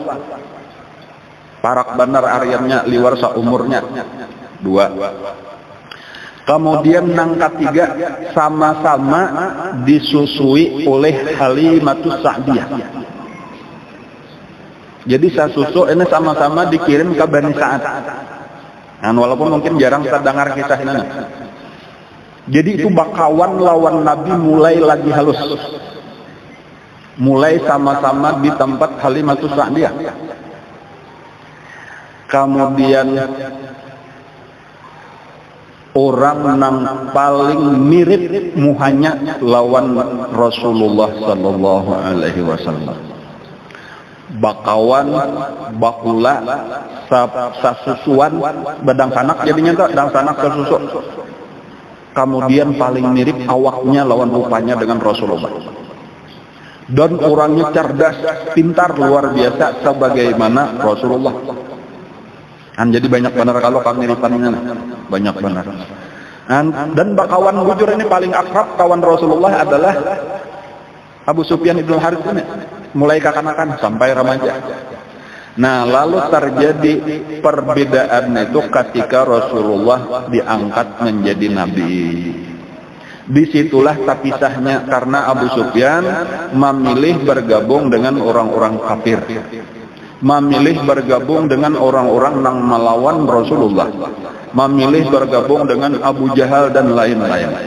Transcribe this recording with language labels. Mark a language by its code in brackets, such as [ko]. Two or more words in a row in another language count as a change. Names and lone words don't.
[bjn] Parak benar aryanya liwar seumurnya. 2. [id] Kemudian nang ketiga sama-sama disusui oleh Halimatus Sa'diyah. Jadi susu ini sama-sama dikirim ke Bani Sa'ad. Walaupun mungkin jarang kita dengar kisah ini. [bjn] Jadi itu bakawan lawan Nabi mulai lagi halus. [id] Mulai sama-sama di tempat Halimatus Sa'diyah. Kemudian orang nang paling mirip muhanya lawan Rasulullah [ar] sallallahu alaihi wasallam. [bjn] Bakawan, bakula, sasusuan, badang sanak jadinya tuh, dang sanak sasusu. [id] Kemudian paling mirip awaknya lawan rupanya dengan Rasulullah. Dan orangnya cerdas, pintar, luar biasa sebagaimana Rasulullah. Jadi banyak benar kalau kemiripannya, banyak benar. Dan bakawan bujur ini paling akrab kawan Rasulullah adalah Abu Sufyan ibn Harits ini, mulai kekanakan sampai remaja. Nah, lalu terjadi perbedaan itu ketika Rasulullah diangkat menjadi nabi. Disitulah terpisahnya karena Abu Sufyan memilih bergabung dengan orang-orang kafir, memilih bergabung dengan orang-orang yang melawan Rasulullah, memilih bergabung dengan Abu Jahal dan lain-lain.